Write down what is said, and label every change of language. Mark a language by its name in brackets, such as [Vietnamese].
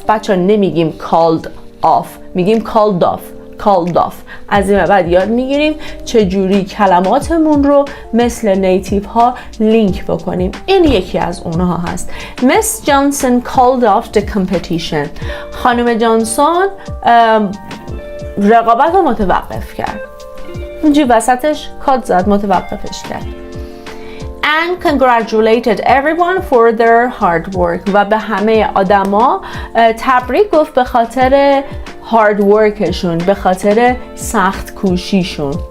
[Persian] بچه نمیگیم called off، میگیم called off. از این بعد یاد میگیریم چجوری کلماتمون رو مثل نیتیو ها لینک بکنیم. این یکی از اونها هست. [English] Miss Johnson called off the competition. [Persian] خانم جانسون رقابت رو متوقف کرد. اینجوری وسطش کات زد، متوقفش کرد. [English] And congratulated everyone for their hard work. [Persian] و به همه آدما تبریک گفت به خاطر [English] hard work [Persian] شون، به خاطر سخت کوشیشون.